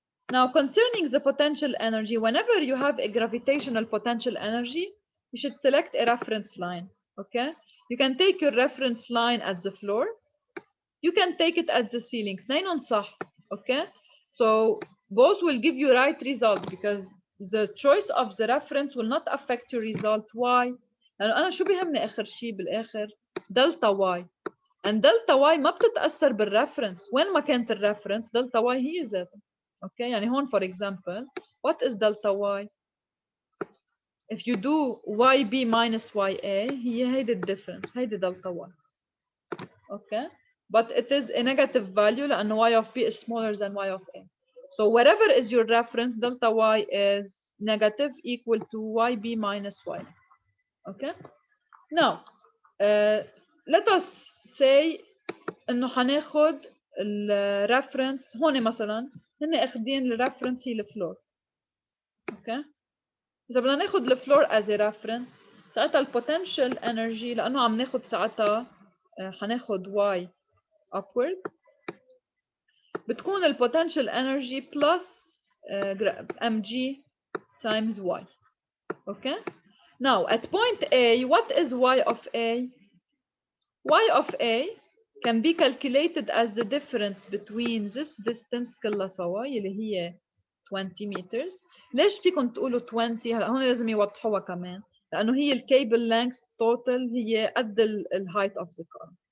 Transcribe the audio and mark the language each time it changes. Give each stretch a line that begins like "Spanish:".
English: Now concerning the potential energy, whenever you have a gravitational potential energy, you should select a reference line. Okay? You can take your reference line at the floor. You can take it at the ceiling.
Arabic: اثنينهم صح. Okay?
English: So both will give you right result because the choice of the reference will not affect your result. Why?
Arabic: لأنه أنا شو بيهمني آخر شيء بالآخر دلتا واي. and دلتا واي ما بتتأثر بالريفرنس، وين ما كانت الريفرنس دلتا واي هي ذاتها. اوكي يعني هون
English: for example what is delta y؟ if you do yb minus ya
Arabic: هي هيدي الديفرنس، هيدي
English: delta y. okay but it is a negative value
Arabic: لأنه
English: y of b is smaller than y of a. so wherever is your reference delta y is negative equal to yb minus y.
Arabic: okay now let us say انه حناخد الريفرنس هون مثلا هن اخذين الريفرنس هي الفلور. اوكي اذا بدنا ناخد الفلور
English: as a reference
Arabic: ساعتها البوتنشال انرجي لانه عم ناخد ساعتها حناخد y upward بتكون البوتنشال انرجي
English: plus mg times y. okay now at point A what is y of A؟ y of A can be calculated as the difference between this distance
Arabic: كلها سوا اللي هي
English: 20 meters.
Arabic: ليش فيكم تقولوا 20؟ هلا هون لازم يوضحوها كمان لأنه هي الكيبل length total هي قد ال
English: height of the car.